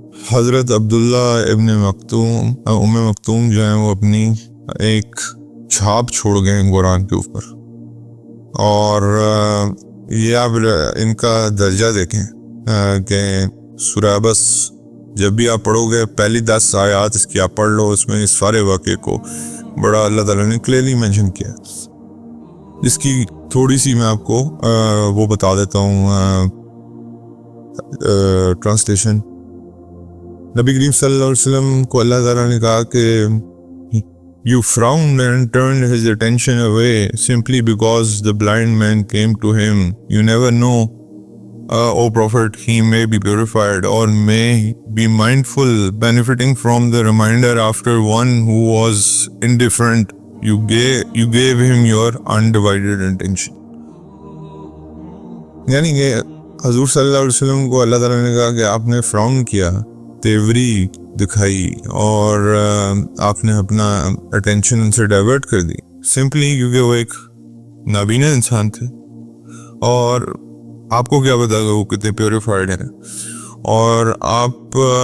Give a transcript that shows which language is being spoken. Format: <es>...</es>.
<ur>حضرت عبداللہ ابن مکتوم ام مکتوم جو ہیں وہ اپنی ایک چھاپ چھوڑ گئے ہیں قرآن کے اوپر، اور یہ آپ ان کا درجہ دیکھیں کہ سورہ عبس جب بھی آپ پڑھو گے پہلی 10 آیات اس کی آپ پڑھ لو، اس میں اس سارے واقعے کو بڑا اللہ تعالیٰ نے کلیئرلی مینشن کیا، جس کی تھوڑی سی میں آپ کو وہ بتا دیتا ہوں ٹرانسلیشن۔ نبی کریم صلی اللہ علیہ وسلم کو اللہ تعالیٰ نے کہا کہ</ur> <en>You frowned and turned his attention away simply because the blind man came to him. You never know, O Prophet, he may be purified or may be mindful, benefiting from the reminder after one who was indifferent. You gave him your undivided attention.</en> <ur>یعنی کہ حضور صلی اللہ علیہ وسلم کو اللہ تعالیٰ نے کہا کہ آپ نے فراؤن کیا، تیوری دکھائی، اور آپ نے اپنا اٹینشن ان سے ڈائیورٹ کر دی، سمپلی کیونکہ وہ ایک نابینا انسان تھے، اور آپ کو کیا پتا کہ وہ کتنے پیوریفائڈ ہیں، اور آپ</ur>